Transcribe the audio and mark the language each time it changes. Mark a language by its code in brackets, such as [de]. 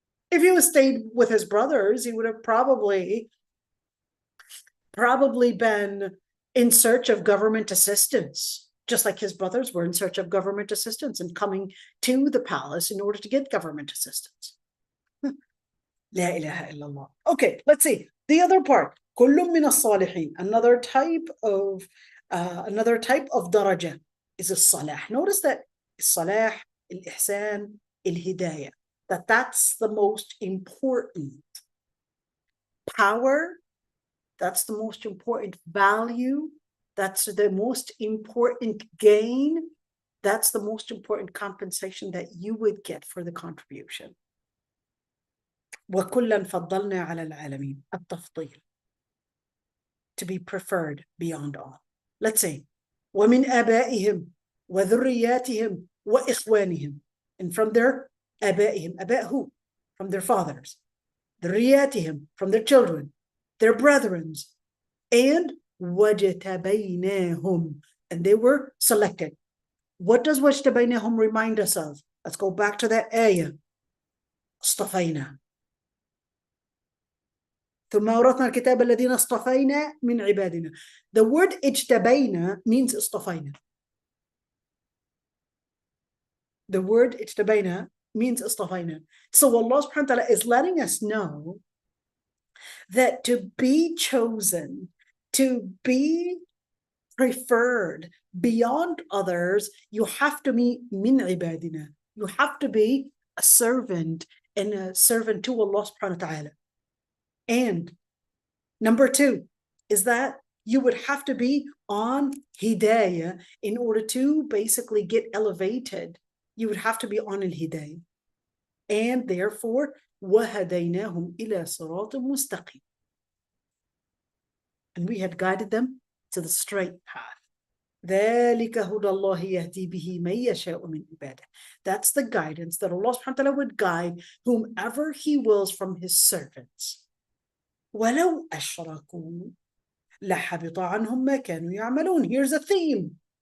[en] If he was stayed with his brothers, he would have probably been in search of government assistance, just like his brothers were in search of government assistance and coming to the palace in order to get government assistance. [ar] La ilaha illallah. [en] Okay, let's see. The other part. [ar] كل من الصالحين. [en] Another type of daraja is الصلاح. Notice that الصلاح, الإحسان, الهداية. That's the most important power. That's the most important value. That's the most important gain. That's the most important compensation that you would get for the contribution. [ar] وَكُلًّا فَضَّلْنَا عَلَى الْعَالَمِينَ. التفضيل. [en] To be preferred beyond all. Let's say, [ar] وَمِنْ آبَائِهِمْ وَذُرِّيَّاتِهِمْ وَإِخْوَانِهِمْ. [en] And from their آبائهم, آباء who? From their fathers. ذُرِّيَّاتِهِمْ, from their children, their brethren, and وَجْتَبَيْنَاهُمْ, and they were selected. What does وَجْتَبَيْنَاهُم remind us of? Let's go back to that ayah. اصطفينا. [ar] ثم أورثنا الكتاب الذين اصطفينا من عبادنا. [en] The word اجتبينا means اصطفينا. The word اجتبينا means اصطفينا. So Allah subhanahu wa ta'ala is letting us know that to be chosen, to be preferred beyond others, you have to be min ibadina. You have to be a servant and a servant to Allah subhanahu wa ta'ala. And number two is that you would have to be on hidayah in order to basically get elevated. You would have to be on al-hidayah. And therefore, [ar] وَهَدَيْنَاهُمْ إِلَى صِرَاطٍ مُسْتَقِيمٍ. [en] And we had guided them to the straight path. [ar] ذَلِكَ هُدَى اللَّهِ يَهْدِي بِهِ مَن يَشَاءُ مِنْ عِبَادِهِ. [en] That's the guidance that Allah subhanahu wa ta'ala would guide whomever He wills from His servants. [ar] وَلَوْ أَشْرَكُوا لَحَبِطَ عَنْهُمْ مَا كَانُوا يَعْمَلُونَ. [en] Here's a theme.